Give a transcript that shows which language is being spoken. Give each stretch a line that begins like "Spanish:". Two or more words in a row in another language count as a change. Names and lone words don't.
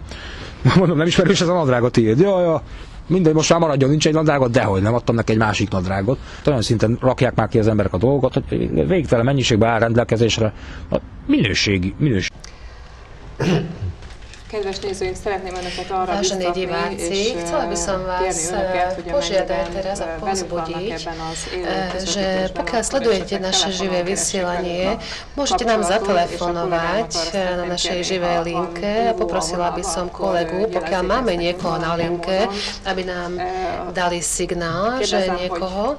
Hungarian: Mondom, nem ismerős ez a nadrág a tiéd. Ja. Mindegy, most már maradjon, nincs egy nadrágot, dehogy nem, adtam neki egy másik nadrágot. Olyan szinten rakják már ki az emberek a dolgokat, hogy végtelen mennyiségben áll rendelkezésre. Minőségi. Kedves nézőink, szeretném Önöket arra
Slovak: Vážené diváci, chcela by som vás požiadať teraz a povzbudiť, že pokiaľ sledujete naše živé vysielanie, môžete nám zatelefonovať na našej živej linke. Poprosila by som kolegu, pokiaľ máme niekoho na linke, aby nám dali signál, že niekoho.